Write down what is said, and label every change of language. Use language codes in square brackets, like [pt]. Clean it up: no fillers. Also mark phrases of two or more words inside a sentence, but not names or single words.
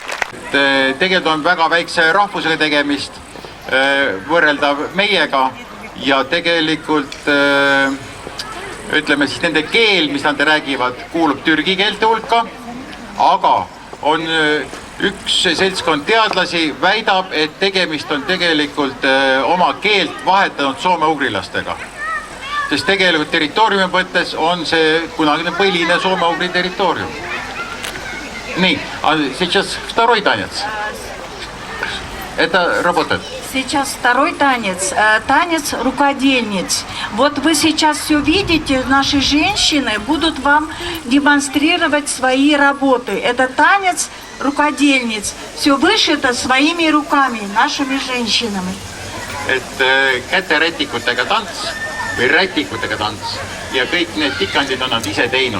[et] Tegelikult on väga väikse rahvusega tegemist võrreldav meiega ja tegelikult ütleme siis nende keel, mis nad räägivad, kuulub türgi keelte hulka, aga on üks seltskond teadlasi väidab, et tegemist on tegelikult oma keelt vahetanud soome-ugrilastega. Sest tegelikult territooriumi mõttes on see kunagine põline soome-ugri territoorium. Nii, [ru] сейчас второй танец. Это работает. Сейчас второй танец, танец рукодельниц. Вот вы сейчас все видите, наши женщины будут вам демонстрировать свои работы. Это танец рукодельниц. Все вышито своими руками, нашими женщинами. [et] Et käterätikutega tants või rätikutega tants ja kõik need tikandid on nad ise teinud.